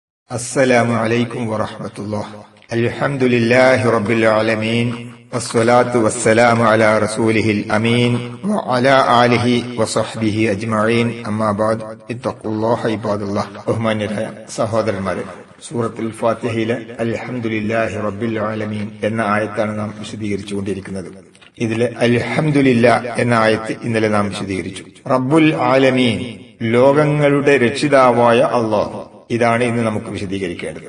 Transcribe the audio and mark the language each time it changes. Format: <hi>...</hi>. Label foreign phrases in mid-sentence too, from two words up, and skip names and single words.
<ar>السلام عليكم ورحمة الله. الحمد لله رب العالمين والصلاة والسلام على رسوله الأمين وعلى آله وصحبه أجمعين أما بعد اتقوا الله عباد الله.</ar> <ml>ബഹുമാന്യരായ സഹോദരന്മാരെ, സൂറത്തുൽ ഫാത്തിഹയിലെ</ml> <ar>الحمد لله رب العالمين</ar> <ml>എന്ന ആയത്താണ് നാം വിശദീകരിച്ചുകൊണ്ടിരിക്കുന്നത്. ഇതിലെ അൽഹംദുലില്ലാ എന്ന ആയത്ത് ഇന്നലെ നാം വിശദീകരിച്ചു.</ml> <ar>رب العالمين,</ar> <ml>ലോകങ്ങളുടെ രക്ഷിതാവായ അല്ലാഹു, ഇതാണ് ഇന്ന് നമുക്ക് വിശദീകരിക്കേണ്ടത്.</ml>